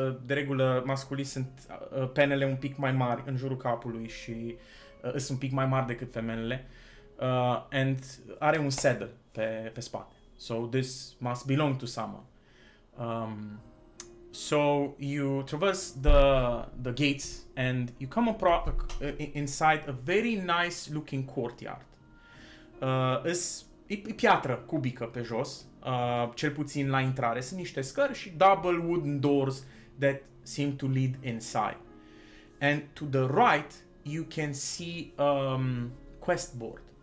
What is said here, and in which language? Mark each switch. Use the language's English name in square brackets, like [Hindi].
[Romanian] De regulă, masculii sunt penele un pic mai mari în jurul capului și sunt un pic mai mari decât femelele. [English] And [Romanian] are un saddle pe spate. [English] So this must belong to someone. So you traverse the gates and you come inside a very nice looking courtyard. [Romanian] E piatră cubică pe jos, cel puțin la intrare. Sunt niște scări și [English] double wooden doors that seem to lead inside. And to the right you can see quest board.